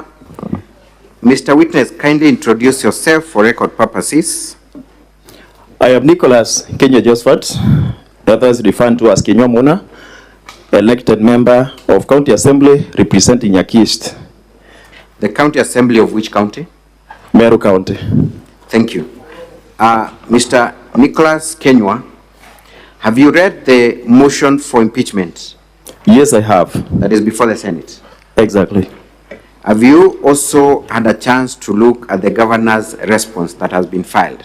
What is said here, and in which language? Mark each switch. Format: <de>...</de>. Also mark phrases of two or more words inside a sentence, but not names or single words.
<en>Mr. Witness, kindly introduce yourself for record purposes. I am Nicholas Kenya Josephat, others referred to as Kenya Muna, elected member of County Assembly representing Yakist. The County Assembly of which county? Meru County. Thank you. Mr. Nicholas Kenya, have you read the motion for impeachment? Yes, I have. That is before the Senate? Exactly. Have you also had a chance to look at the governor's response that has been filed?</en>